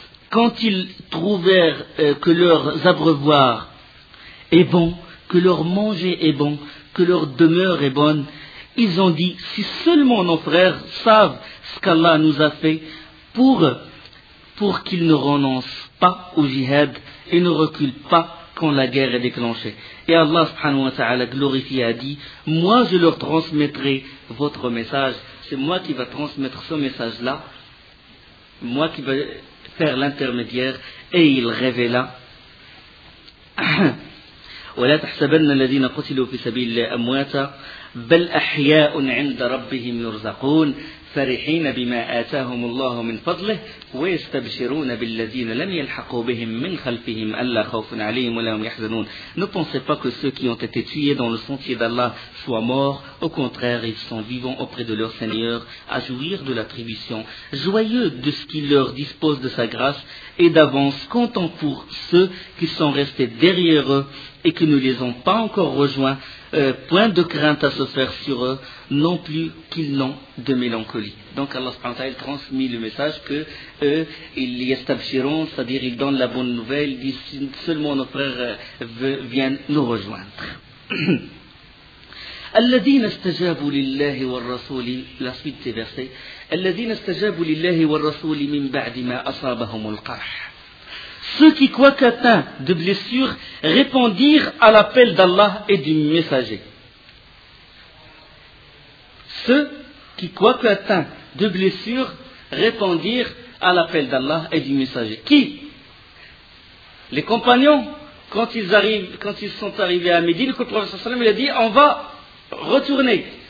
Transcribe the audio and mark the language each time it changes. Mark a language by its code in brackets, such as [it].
[fr] Quand ils trouvèrent que leurs abreuvoirs est bon, que leur manger est bon, que leur demeure est bonne, ils ont dit, si seulement nos frères savent ce qu'Allah nous a fait pour qu'ils ne renoncent pas au jihad et ne reculent pas quand la guerre est déclenchée. Et Allah subhanahu wa ta'ala glorifié a dit, moi je leur transmettrai votre message. C'est moi qui va transmettre ce message-là. Moi qui va faire l'intermédiaire. Et il révéla. [ar] ولا تحسبن الذين قتلوا في سبيل الله أمواتا بل أحياء عند ربهم يرزقون فرحين بما آتاهم الله من فضله ويستبشرون بالذين لم يلحقوا بهم من خلفهم ألا خوف عليهم ولا هم يحزنون. [fr] Ne pensez pas que ceux qui ont été tués dans le sentier d'Allah soient morts. Au contraire, ils sont vivants auprès de leur Seigneur à jouir de l'attribution, joyeux de ce qu'il leur dispose de sa grâce et d'avance, content pour ceux qui sont restés derrière eux et qui ne les ont pas encore rejoints, point de crainte à se faire sur eux, non plus qu'ils n'ont de mélancolie. Donc Allah subhanahu wa ta'ala transmet le message que eux, ils y establiront, c'est-à-dire ils donnent la bonne nouvelle, ils disent seulement nos frères viennent nous rejoindre. [ar] الذين استجابوا لله والرسول لا سيدي برسي الذين استجابوا لله والرسول من بعد ما أصابهم القرح. [fr] Ceux qui, quoique atteints de blessures, répondirent à l'appel d'Allah et du messager. Ceux qui, quoique atteints de blessures, répondirent à l'appel d'Allah et du messager. Qui ? Les compagnons, quand ils sont arrivés à Médine, le prophète sallallahu alayhi wa sallam a dit, on va retourner.